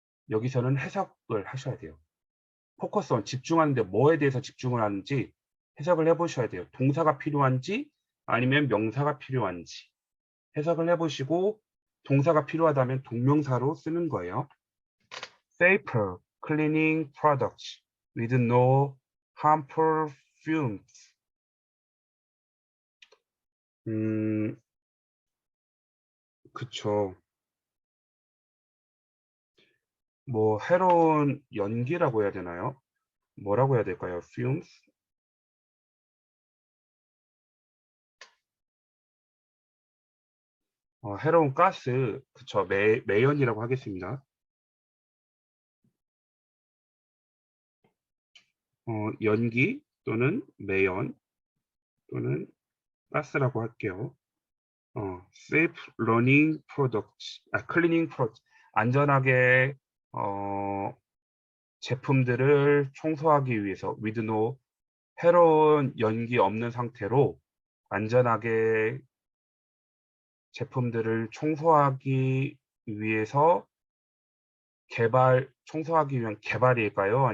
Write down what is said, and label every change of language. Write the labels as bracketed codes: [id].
[ko] 여기서는 해석을 하셔야 돼요. 포커스온 집중하는데 뭐에 대해서 집중을 하는지 해석을 해보셔야 돼요. 동사가 필요한지 아니면 명사가 필요한지 해석을 해보시고 동사가 필요하다면 동명사로 쓰는 거예요. [en] Safer cleaning products with no harmful fumes. [ko] 그쵸. 뭐 해로운 연기라고 해야 되나요? 뭐라고 해야 될까요? fumes? 해로운 가스, 그쵸. 매연이라고 하겠습니다. 연기 또는 매연 또는 가스라고 할게요. [en] safe running products, cleaning products. [ko] 안전하게 제품들을 청소하기 위해서 [en] with no [ko] 해로운 연기 없는 상태로 안전하게 제품들을 청소하기 위해서 청소하기 위한 개발일까요?